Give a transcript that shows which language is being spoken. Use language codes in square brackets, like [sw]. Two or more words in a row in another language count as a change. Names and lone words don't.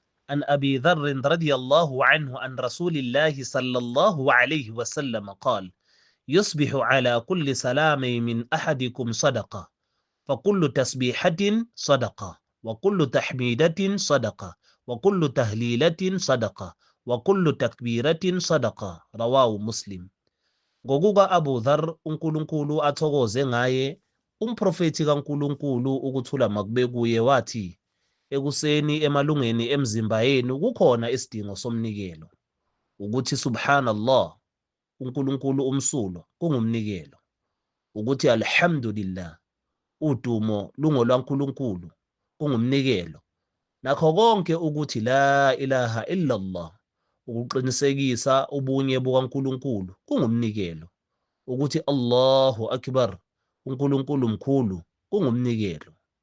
[ar] عن أبي ذر رضي الله عنه عن رسول الله صلى الله عليه وسلم قال يصبح على كل سلام من أحدكم صدقة فكل تسبيحة صدقة وكل تحميدة صدقة وكل تهليلة صدقة وكل تكبيرة صدقة رواه مسلم. [zu] Ngokuka Abu Dhar uNkulunkulu athokoze ngaye umprofethi kaNkulunkulu ukuthula makube kuye wathi ekuseni emalungeni emzimba yenu kukhona isidingo somnikelo ukuthi subhanallah uNkulunkulu umsulo kungumnikelo ukuthi alhamdulillah udumo lungolwaNkulunkulu kungumnikelo nakho konke ukuthi [ar] لا إله إلا الله [zu] ukuqinisekisa ubunye bukaNkulunkulu kungumnikelo ukuthi [ar] الله أكبر [zu] uNkulunkulu mkhulu kungumnikelo